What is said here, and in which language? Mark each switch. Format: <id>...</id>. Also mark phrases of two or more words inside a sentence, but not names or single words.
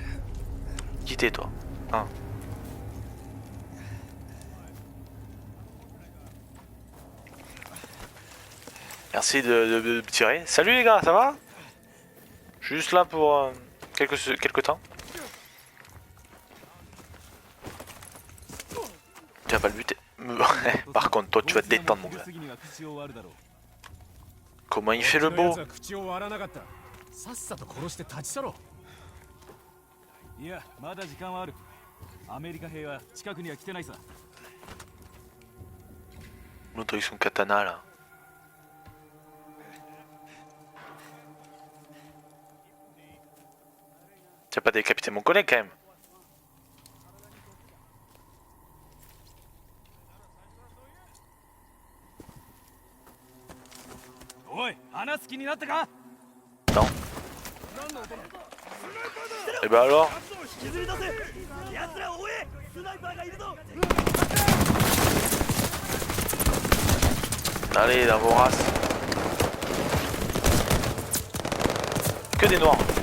<fr>Quittez toi. Hein. Merci de tirer. Salut les gars, ça va? Je suis juste là pour quelques temps. Tu vas pas le buter. Par contre, toi, tu vas te détendre, mon gars. Comment il fait le beau?</fr> <ja>いや、まだ時間はある。アメリカ兵は近くには来てないさ。</ja> <fr>L'autre avec son katana là. Tu as pas décapité mon collègue quand même.</fr> <ja>Oi, 話す気になったか?</ja> <fr>Non. Et bah alors? Allez, dans vos races. Que des noirs.</fr>